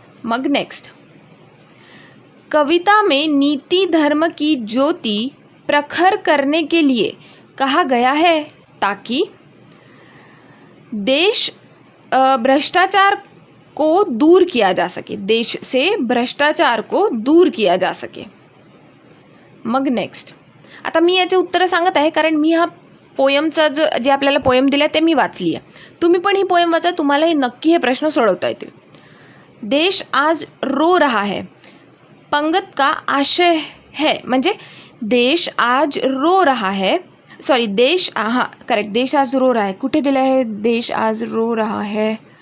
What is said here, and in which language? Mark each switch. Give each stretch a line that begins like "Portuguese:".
Hindi: मग next, कविता में नीति धर्म की ज्योति प्रखर करने के लिए कहा गया है ताकि देश भ्रष्टाचार को दूर किया जा सके. देश से भ्रष्टाचार को दूर किया जा सके.
Marathi: मग नेक्स्ट, आता मी याचे उत्तरं सांगत आहे कारण मी हा पोयमचा जे आपल्याला पोयम दिला ते मी वाचली आहे. तुम्ही पण ही पोयम वाचा, तुम्हाला हे नक्की हे प्रश्न सोडवता येतील.
Hindi: देश आज रो रहा है. पंगत का आशय है, म्हणजे देश आज रो रहा है. सॉरी, देश, हां करेक्ट, देश आज रो रहा है.
Marathi: कुठे दिलं आहे
Hindi: देश आज रो रहा है?